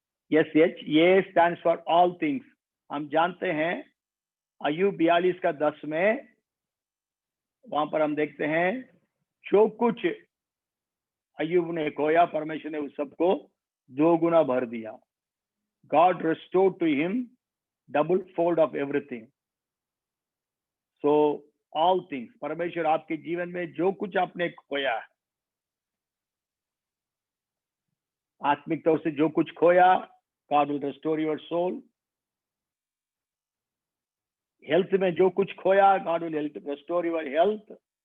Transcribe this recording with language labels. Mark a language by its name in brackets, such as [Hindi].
[English] Yes yes, ये stands for all things. [Hindi] हम जानते हैं अय्यूब 42 का 10 में वहां पर हम देखते हैं, जो कुछ अय्यूब ने खोया परमेश्वर ने उस सबको 2 गुना भर दिया। [English] God restored to him double fold of everything। so all things, [Hindi] परमेश्वर आपके जीवन में जो कुछ आपने खोया है, आत्मिक तौर से जो कुछ खोया, [English] God will restore your soul। [Hindi] Health में जो कुछ खोया, [English] God will restore your health।